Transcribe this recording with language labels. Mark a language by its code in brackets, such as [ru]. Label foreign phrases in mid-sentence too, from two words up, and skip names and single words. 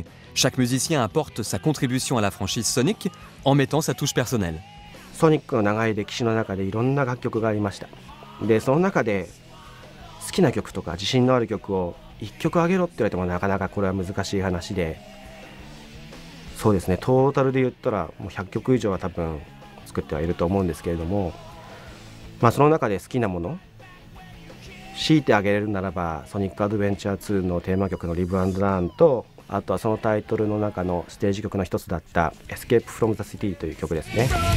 [fr] Chaque musicien apporte sa contribution à la franchise Sonic en mettant sa touche personnelle. [ja] ソニックの長い歴史の中でいろんな楽曲がありました。でその中で好きな曲とか自信のある曲を1曲あげろって言われてもなかなかこれは難しい話で、そうですね、トータルで言ったらもう100曲以上は多分作ってはいると思うんですけれども、その中で好きなもの強いてあげれるならばソニックアドベンチャー2のテーマ曲のリブ&ラーンと、あとはそのタイトルの中のステージ曲の一つだったエスケープフロムザシティという曲ですね。